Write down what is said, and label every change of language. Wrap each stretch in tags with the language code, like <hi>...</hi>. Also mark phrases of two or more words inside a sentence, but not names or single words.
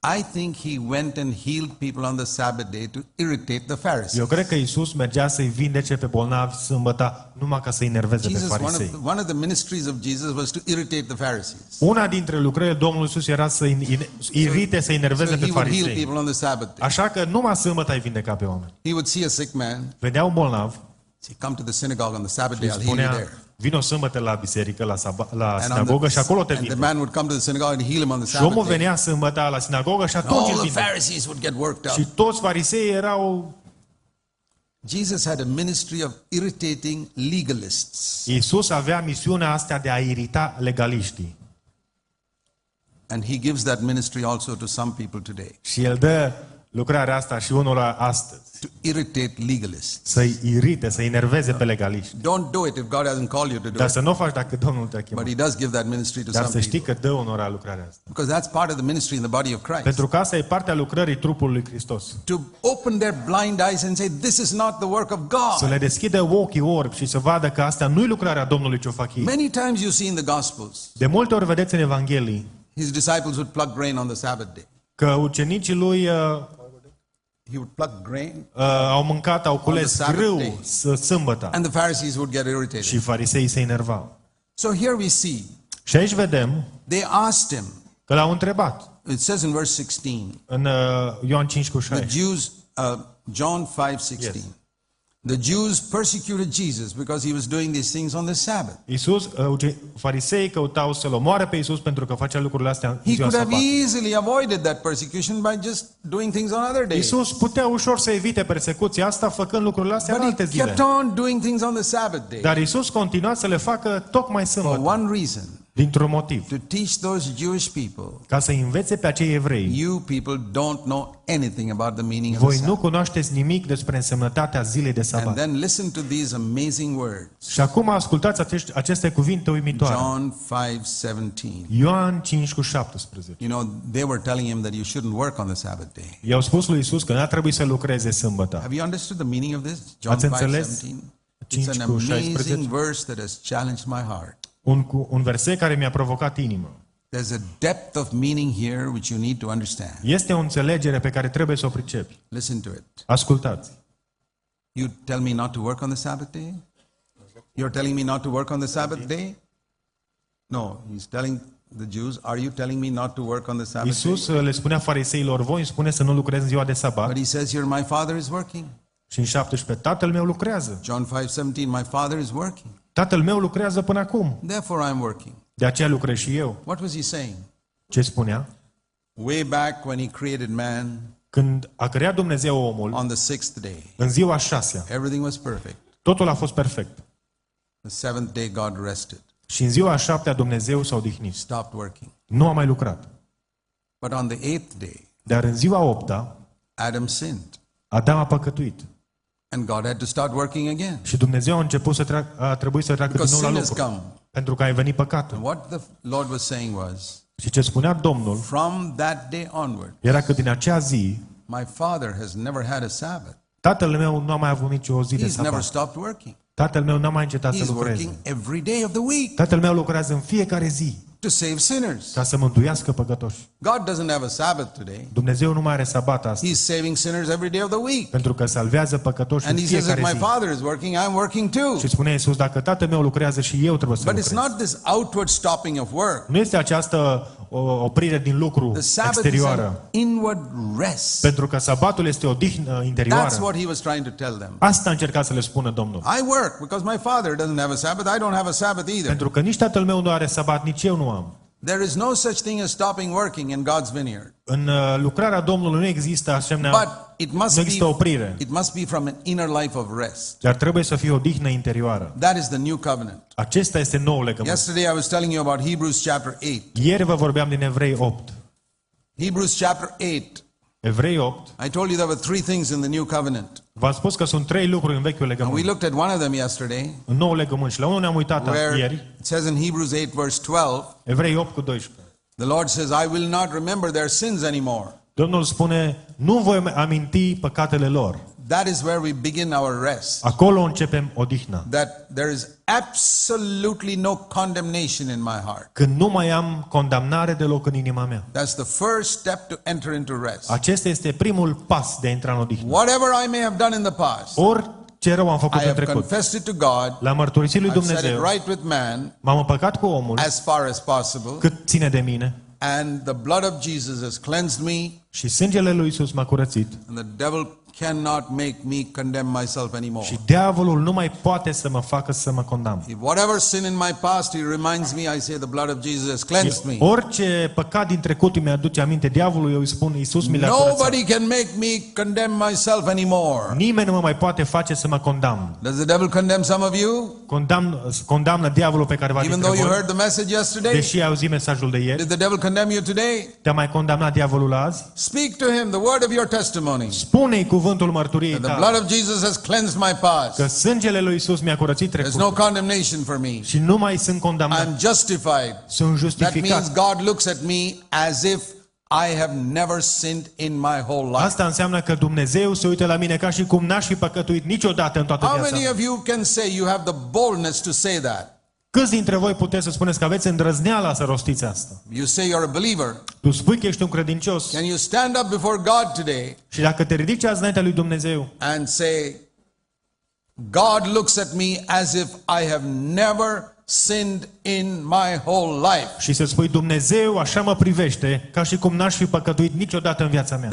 <en>I think he went and healed people on the Sabbath day to irritate the Pharisees.</en> <ro>Eu cred că Iisus mergea să-i vindece pe bolnavi sâmbătă numai ca să-i enerveze pe farisei.</ro> <en>One of the ministries of Jesus was to irritate the Pharisees.</en> <ro>Una dintre lucrările Domnului Iisus era să-i irite, să-i enerveze</ro> <en>So</en> <ro>pe</ro> <en>he would heal</en> <ro>farisei.</ro> <en>people on the Sabbath day.</en> <ro>Așa că numai sâmbătă ai vindeca pe oameni.</ro> <en>He would see a sick man.</en> <ro>Vedea un bolnav</ro> <en>Say, come to the synagogue on the Sabbath</en> <ro>și</ro> <en>day,</en> <ro>îi</ro> <en>I'll heal you</en> <ro>spunea,</ro> <en>there.</en> <ro>vino sâmbătă la biserică, la</ro> <en>And</en> <ro>sinagogă și acolo te</ro> <en>and the</en> <ro>vinde.</ro> <en>man would come to the synagogue and heal him on the</en> <ro>Și omul</ro> <en>Sabbath day.</en> <ro>venea sâmbătă la sinagogă și atunci</ro> <en>All</en> <ro>îl</ro> <en>the</en> <ro>vinde.</ro> <en>Pharisees would get worked</en> <ro>Și</ro> <en>up.</en> <ro>toți farisei erau...</ro> <en>Jesus had a ministry of irritating legalists.</en> <ro>Iisus avea misiunea asta de a irita legaliștii.</ro> <en>And he gives that ministry also to some people today.</en> <ro>Și el dă lucrarea asta și unora astăzi.</ro> <en>To irritate legalists.</en> <ro>Să-i irite, să-i enerveze pe legaliști.</ro> <en>Don't do it if God hasn't called you to do</en> <ro>Dar</ro> <en>it.</en> <ro>să nu o faci dacă Domnul te-a chemat.</ro> <en>But he does give that ministry to</en> <ro>Dar</ro> <en>some</en> <ro>să știi</ro> <en>people.</en> <ro>că dă onora lucrarea asta.</ro> <en>Because that's part of the ministry in the body of Christ.</en> <ro>Pentru că asta e partea lucrării trupului lui Hristos.</ro> <en>To open their blind eyes and say, this is not the work of</en> <ro>Să</ro> <en>God.</en> <ro>le deschidă ochii orbi și să vadă că asta nu e lucrarea Domnului ce o fac ei.</ro> <en>Many times you see in the Gospels,</en> <ro>De multe ori vedeți în Evanghelii</ro> <en>his disciples would pluck grain on the Sabbath day.</en> <ro>că ucenicii lui</ro> <en>He would pluck grain,</en> <ro>au mâncat, au cules</ro> <en>Sabbath</en> <ro>grâu</ro> <en>day.</en> <ro>sâmbătă</ro> <en>and the Pharisees would get irritated.</en> <ro>și fariseii se enervau.</ro> <en>So here we see,</en> <ro>Și aici vedem</ro> <en>they asked him,</en> <ro>că l-au întrebat</ro> <en>it says in verse 16,</en> <ro>în Ioan 5:6.</ro> <en>the Jews, John 5:16, Yes. the Jews persecuted Jesus because he was doing these things on the Sabbath.</en> <ro>Fariseii căutau să-l omoare pe Iisus pentru că facea lucrurile astea în</ro> <en>He</en> <ro>ziua</ro> <en>could have</en> <ro>sabatului.</ro> <en>easily avoided that persecution by just doing things on other days.</en> <ro>Iisus putea ușor să evite persecuția asta făcând lucrurile astea în</ro> <en>But</en> <ro>alte</ro> <en>he</en> <ro>zile.</ro> <en>kept on doing things on the Sabbath day.</en> <ro>Dar Iisus continua să le facă tocmai</ro> <en>For</en> <ro>sâmbătă,</ro> <en>one reason,</en> <ro>dintr-un motiv.</ro> <en>to teach those Jewish people,</en> <ro>Ca să învețe pe acei evrei.</ro> <en>you people don't know anything about the meaning of</en> <ro>Voi</ro> <en>the</en> <ro>nu</ro> <en>Sabbath.</en> <ro>cunoașteți nimic despre însemnătatea zilei de</ro> <en>And</en> <ro>sabat.</ro> <en>then listen to these amazing words.</en> <ro>Și acum ascultați aceste cuvinte uimitoare.</ro> <en>John 5:17.</en> <ro>Ioan 5:17.</ro> <en>You know, they were telling him that you shouldn't work on the Sabbath day.</en> <ro>I-au spus lui Iisus că n-ar trebui să lucreze sâmbătă.</ro> <en>Have you understood the meaning of this? John</en> <ro>Ați înțeles? 5:17.</ro> <en>It's an 5:16. amazing verse that has challenged my heart.</en> <ro>Un verset care mi-a provocat inima.</ro> <en>There's a depth of meaning here which you need to understand.</en> <ro>Este o înțelegere pe care trebuie să o pricepi.</ro> <en>Listen to it.</en> <ro>Ascultați.</ro> <en>You tell me not to work on the Sabbath day? You're telling me not to work on the Sabbath day? No, he's telling the Jews, are you telling me not to work on the Sabbath day?</en> <ro>Iisus le spunea fariseilor, voi îmi spune să nu lucrez în ziua de sabat.</ro> <en>But he says here, my Father is working.</en> <ro>Și în 17, Tatăl meu lucrează.</ro> <en>John 5:17, my Father is working.</en> <ro>Tatăl meu lucrează până acum.</ro> <en>Therefore I'm working.</en> <ro>De aceea lucrez și eu.</ro> <en>What was he saying?</en> <ro>Ce spunea?</ro> <en>Way back when he created man</en> <ro>Când a creat Dumnezeu omul,</ro> <en>on the sixth day,</en> <ro>în ziua a 6-a,</ro> <en>everything was perfect.</en> <ro>totul a fost perfect.</ro> <en>The seventh day God rested,</en> <ro>Și în ziua a 7-a Dumnezeu s-a odihnit.</ro> <en>stopped working.</en> <ro>Nu a mai lucrat.</ro> <en>But on the eighth day,</en> <ro>Dar în ziua a 8-a,</ro> <en>Adam sinned.</en> <ro>Adam a păcătuit.</ro> <en>And God had to start working again.</en> <ro>Și Dumnezeu a început a trebuit să treacă din</ro> <en>Because</en> <ro>nou la</ro> <en>sin has</en> <ro>lucru.</ro> <en>come.</en> <ro>Pentru că a venit păcatul.</ro> <en>And what the Lord was saying was,</en> <ro>Și ce spunea Domnul</ro> <en>from that day onward,</en> <ro>era că din acea zi,</ro> <en>my Father has never had a Sabbath.</en> <ro>Tatăl meu nu a mai avut nicio zi de</ro> <en>He's never</en> <ro>sabat.</ro> <en>stopped working.</en> <ro>Tatăl meu n-a mai încetat să</ro> <en>He's</en> <ro>lucreze.</ro> <en>working every day of the week</en> <ro>Tatăl meu lucrează în fiecare zi</ro> <en>to save sinners.</en> <ro>ca să mântuiască păcătoși.</ro> <en>God doesn't have a Sabbath today.</en> <ro>Dumnezeu nu mai are sabat astăzi,</ro> <en>He's saving sinners every day of the week.</en> <ro>pentru că salvează păcătoși în</ro> <en>And he says, if</en> <ro>fiecare</ro> <en>my</en> <ro>zi.</ro> <en>Father is working, I'm working too.</en> <ro>Și spune Iisus, dacă Tatăl meu lucrează și eu trebuie să</ro> <en>But it's</en> <ro>lucrez.</ro> <en>not this outward stopping of work.</en> <ro>Nu este această oprire din lucru</ro> <en>The Sabbath is</en> <ro>exterioară,</ro> <en>an inward rest.</en> <ro>pentru că sabatul este o dihnă</ro> <en>That's</en> <ro>interioară.</ro> <en>what he was trying to tell them.</en> <ro>Asta a încercat să le spună Domnul.</ro> <en>I work because my Father doesn't have a Sabbath. I don't have a Sabbath either.</en> <ro>Pentru că nici Tatăl meu nu are sabat, nici eu nu am.</ro> <en>There is no such thing as stopping working in God's vineyard.</en> <ro>În lucrarea Domnului nu există asemenea,</ro> <en>But it must</en> <ro>nu există oprire,</ro> <en>be from an inner life of rest.</en> <ro>dar trebuie să fie o dihnă interioară.</ro> <en>That is the new covenant.</en> <ro>Acesta este noul legământ.</ro> <en>Yesterday I was telling you about Hebrews chapter 8.</en> <ro>Ieri vă vorbeam din Evrei 8.</ro> <en>Hebrews chapter 8.</en> <ro>Evrei 8,</ro> <en>I told you there were three things in the new covenant.</en> <ro>v-am spus că sunt 3 lucruri în vechiul</ro> <en>And we</en> <ro>legământ.</ro> <en>looked at one of them yesterday,</en> <ro>În noul legământ și la unul ne-am uitat</ro> <en>where</en> <ro>ieri,</ro> <en>it says in Hebrews 8 verse 12,</en> <ro>Evrei 8:12.</ro> <en>the Lord says, I will not remember their sins anymore.</en> <ro>Domnul spune, nu voi aminti păcatele lor.</ro> <en>That is where we begin our rest.</en> <ro>Acolo începem odihna.</ro> <en>That there is absolutely no condemnation in my heart.</en> <ro>Când nu mai am condamnare deloc în inima mea.</ro> <en>That's the first step to enter into rest.</en> <ro>Acesta este primul pas de a intra în odihnă.</ro> <en>Whatever I may have done in the past,</en> <ro>Orice rău am făcut</ro> <en>I</en> <ro>în</ro> <en>have</en> <ro>trecut,</ro> <en>confessed it to God.</en> <ro>l-am mărturisit lui</ro> <en>I've set it</en> <ro>Dumnezeu,</ro> <en>right with man</en> <ro>m-am împăcat cu omul</ro> <en>as far as possible.</en> <ro>cât ține de mine</ro> <en>And the blood of Jesus has cleansed me.</en> <ro>și sângele lui Iisus m-a curățit.</ro> <en>And the devil cannot make me condemn myself anymore.</en> <ro>Și diavolul nu mai poate să mă facă să mă condamn.</ro> <en>If whatever sin in my past, he reminds me, I say the blood of Jesus has cleansed me.</en> <ro>Orice păcat din trecut îmi aduce aminte diavolul, eu îi spun Iisus mi l-a curățat.</ro> <en>Nobody can make me condemn myself anymore.</en> <ro>Nimeni nu mă mai poate face să mă condamn.</ro> <en>Does the devil condemn some of you?</en> <ro>Condamnă diavolul pe care v-a</ro> <en>Even</en> <ro>dintre</ro> <en>though you</en> <ro>voi.</ro> <en>heard the message yesterday?</en> <ro>Deși ai auzit mesajul de ieri,</ro> <en>Did the devil condemn you today?</en> <ro>te-a mai condamnat diavolul azi?</ro> <en>Speak to him the word of your testimony.</en> <ro>Spune-i cuvântul mărturiei</ro> <en>The</en> <ro>tale.</ro> <en>blood of Jesus has cleansed my past.</en> <ro>Că sângele lui Iisus mi-a curățit</ro> <en>There's no</en> <ro>trecutul.</ro> <en>condemnation for me.</en> <ro>Și nu mai sunt condamnat.</ro> <en>I'm justified.</en> <ro>Sunt</ro> <en>That</en> <ro>justificat.</ro> <en>means God looks at me as if I have never sinned in my whole life.</en> <ro>Asta înseamnă că Dumnezeu se uită la mine ca și cum n-aș fi păcătuit niciodată în toată</ro> <en>How</en> <ro>viața</ro> <en>many</en> <ro>mea.</ro> <en>of you can say you have the boldness to say that?</en> <ro>Câți dintre voi puteți să spuneți că aveți îndrăzneala să rostiți asta?</ro> <en>You say you're a believer.</en> <ro>Tu spui că ești un credincios</ro> <en>Can you stand up before God today</en> <ro>și dacă te ridici azi înaintea lui Dumnezeu</ro> <en>and say, God looks at me as if I have never sinned in my whole life?</en> <ro>și să spui Dumnezeu așa mă privește ca și cum n-aș fi păcătuit niciodată în viața mea.</ro>